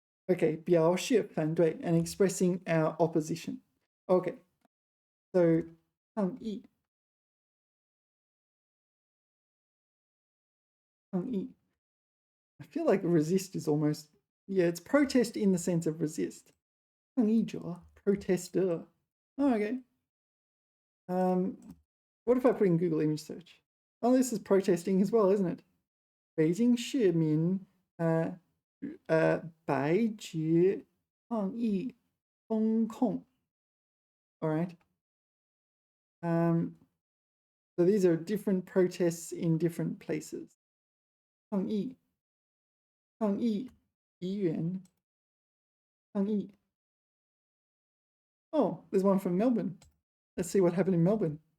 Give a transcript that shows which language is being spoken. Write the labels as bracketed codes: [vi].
[en] Okay, [zh] 表示反对 [en] and expressing our opposition. Okay, so 抗议. [zh] 抗议. [en] I feel like resist is almost, yeah, it's protest in the sense of resist. [zh] 抗议者, protester. [en] Oh, okay. What if I put in Google image search? Oh, this is protesting as well, isn't it? [zh] 北京市民白纸抗议封控. [en] All right. So these are different protests in different places. [zh] 抗议议员 抗议. [en] Oh, there's one from Melbourne. Let's see what happened in Melbourne.